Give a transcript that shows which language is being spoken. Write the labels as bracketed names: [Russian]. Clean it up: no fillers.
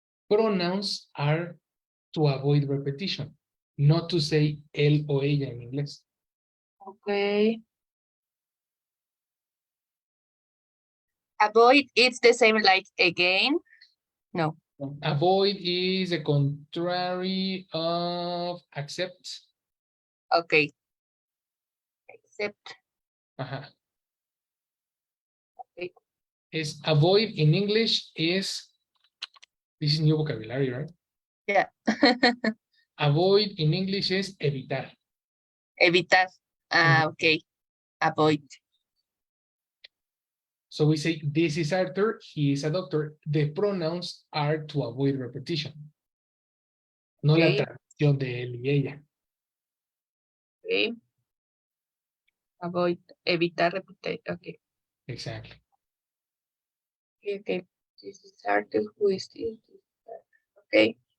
[English] Pronouns are to avoid repetition, not to say [Spanish] él o ella en inglés. [English] Okay. Avoid, it's the same like again? No. Avoid is the contrary of accept. Okay. Accept. Okay. Is avoid in English is, this is new vocabulary, right? Yeah. Avoid in English is [Spanish] evitar. Evitar. [English] Okay. Avoid. So we say, this is Arthur, he is a doctor. The pronouns are to avoid repetition. [Spanish] No la traducción de él y ella. [English] Okay. Avoid, [Spanish] evitar, repetir. [English] Okay. Exactly. Okay. This is Arthur. Who is this? Okay.